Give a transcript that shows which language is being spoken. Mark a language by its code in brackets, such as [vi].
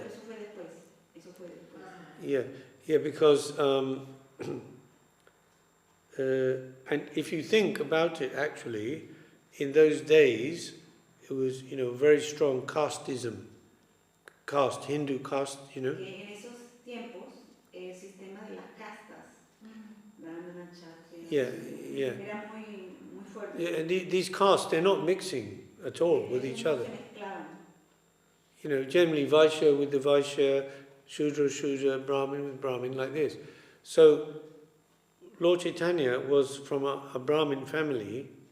[es] eso fue después. Eso fue después. [en] Yeah, because and if you think about it, actually, in those days, it was, very strong casteism, Hindu caste, [es] En esos tiempos, el sistema de las castas, Brahmana, Kshatriya, era muy fuerte. [en] Yeah, and these castes, they're not mixing at all with each other. Generally Vaishya with the Vaishya, Shudra, Shudra, Brahmin with Brahmin, like this. So, Lord Chaitanya was from a Brahmin family.